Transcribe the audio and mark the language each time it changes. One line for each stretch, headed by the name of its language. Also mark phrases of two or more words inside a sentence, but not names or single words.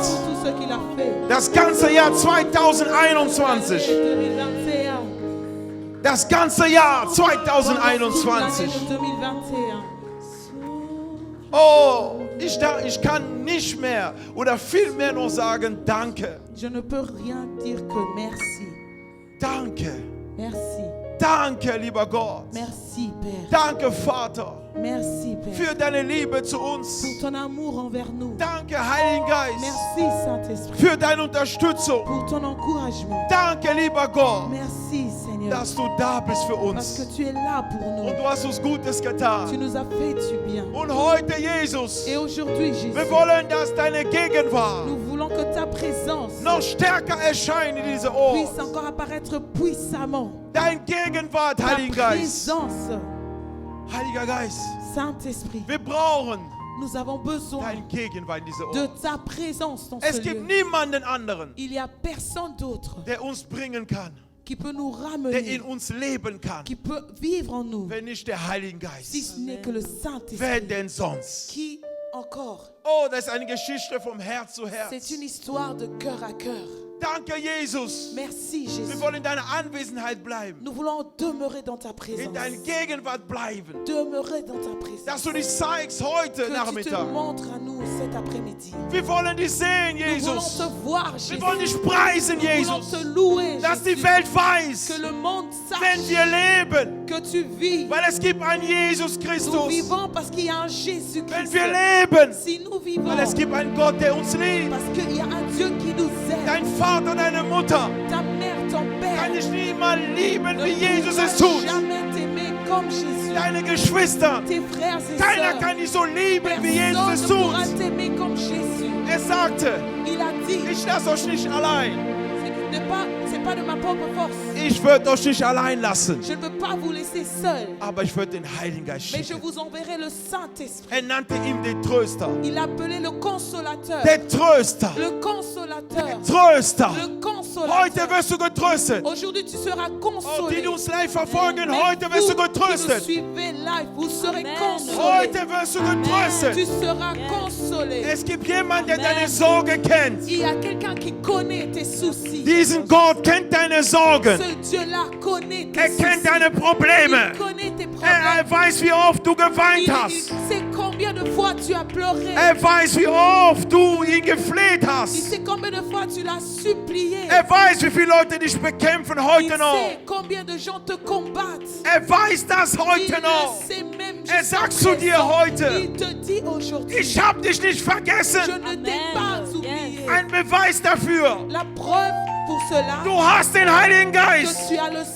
German: Das ganze Jahr 2021. Das ganze Jahr 2021. Oh, ich kann nicht mehr oder viel mehr nur sagen, danke.
French: Je ne peux rien dire que merci.
German: Danke.
French: Merci.
German: Danke, lieber Gott.
French: Merci, Père.
German: Danke, Vater.
French: Merci, Père.
German: Für deine Liebe zu uns.
French: Pour ton amour envers nous.
German: Danke, Heiliger Geist.
French: Merci, Saint-Esprit.
German: Für deine Unterstützung.
French: Pour ton encouragement.
German: Danke, lieber Gott.
French: Merci, Seigneur.
German: Dass du da bist für
French: Parce
German: uns.
French: que tu es là pour nous.
German: Und du hast uns Gutes
French: Tu
German: getan.
French: nous as fait du bien.
German: Und heute, Jesus,
French: Et aujourd'hui, Jésus,
German: wir wollen, dass deine Gegenwart
French: nous voulons que ta présence
German: noch stärker erscheint in diese Ort.
French: puisse encore apparaître puissamment.
German: Dein Gegenwart,
French: Ta
German: Heiliger Geist.
French: présence,
German: Heiliger Geist,
French: Saint-Esprit.
German: wir brauchen
French: Nous avons besoin
German: deine Gegenwart in diese
French: de
German: Ort.
French: ta présence dans
German: Es
French: ce
German: gibt
French: lieu.
German: niemanden anderen,
French: Il n'y a personne d'autre
German: der uns bringen kann,
French: qui peut nous
German: der
French: ramener,
German: in uns leben kann,
French: qui peut vivre en nous,
German: wenn nicht der Heilige
French: si
German: Geist.
French: ce n'est que le
German: Wer
French: Saint-Esprit.
German: denn sonst?
French: Qui encore?
German: Oh, das ist eine Geschichte vom Herz zu
French: C'est
German: Herz.
French: une histoire de cœur à cœur.
German: Danke, Jesus.
French: Merci,
German: Wir
French: Jésus.
German: wollen in deiner Anwesenheit bleiben,
French: Nous voulons demeurer dans ta
German: in
French: présence.
German: deiner Gegenwart bleiben,
French: Demeurer dans ta
German: dass
French: présence.
German: du dich zeigst heute
French: Que tu te
German: Nachmittag.
French: montres à nous cet après-midi.
German: Wir wollen dich sehen,
French: Nous voulons
German: Jesus.
French: te voir,
German: Wir
French: Jésus.
German: wollen dich preisen,
French: Nous voulons
German: Jesus.
French: te louer,
German: Dass die
French: Jésus.
German: Welt weiß,
French: Que le monde
German: wenn
French: sache
German: wir leben,
French: que tu vis.
German: weil es gibt einen Jesus
French: Nous
German: Christus.
French: vivons parce qu'il y a un
German: Wenn
French: Jésus-Christ.
German: wir leben,
French: Si nous vivons,
German: weil es gibt einen Gott, der uns liebt.
French: parce qu'il y a un Dieu qui nous aime.
German: Dein Vater, deine Mutter
French: Ta mère, ton père
German: kann dich niemand lieben,
French: ne
German: wie Jesus
French: pourra
German: es tut.
French: jamais t'aimer comme Jésus.
German: Deine Geschwister,
French: Tes frères et
German: keiner
French: sœurs,
German: kann dich so lieben, wie Jesus
French: personne
German: es
French: ne
German: tut.
French: pourra t'aimer comme Jésus.
German: Er sagte,
French: Il a dit,
German: ich lasse euch nicht allein.
French: c'est pas de ma propre force.
German: Ich würde euch nicht allein lassen,
French: Je ne veux pas vous laisser seul,
German: aber ich würde den Heiligen Geist
French: mais je
German: schicken.
French: vous enverrai le Saint-Esprit.
German: Er nannte ihn den Tröster.
French: Il appelait le consolateur.
German: Der Tröster.
French: Le consolateur.
German: Tröster.
French: Le consolateur.
German: Heute wirst du getröstet.
French: Aujourd'hui, tu seras Oh, consolé.
German: die uns live verfolgen,
French: Mais
German: heute wirst du
French: vous qui nous
German: getröstet.
French: suivez live, vous serez
German: Amen.
French: consolés.
German: Heute wirst du
French: Tu
German: getröstet.
French: seras consolé.
German: Es gibt jemanden, der
French: Amen.
German: deine Sorge kennt.
French: Il y a quelqu'un qui connaît tes soucis.
German: Diesen Gott kennt deine Sorgen.
French: Ce Dieu-là connaît tes
German: Er
French: soucis.
German: kennt deine Probleme.
French: Il connaît tes
German: Er
French: problèmes.
German: weiß, wie oft du geweint
French: Il
German: hast.
French: sait combien combien de fois tu as pleuré.
German: Weiß, wie oft du ihn gefleht
French: Il
German: hast.
French: sait combien de fois tu l'as supplié.
German: Weiß, wie viele Leute dich bekämpfen
French: Il
German: heute noch.
French: sait combien de gens te combattent.
German: Weiß das
French: Il
German: heute noch.
French: le sait même
German: Sagt
French: jusqu'à
German: zu dir
French: présent.
German: heute,
French: Il te dit aujourd'hui,
German: ich habe dich nicht
French: je
German: vergessen.
French: ne t'ai pas oublié.
German: Ein Beweis dafür.
French: La preuve pour cela,
German: Du hast den Heiligen
French: que
German: Geist.
French: tu as le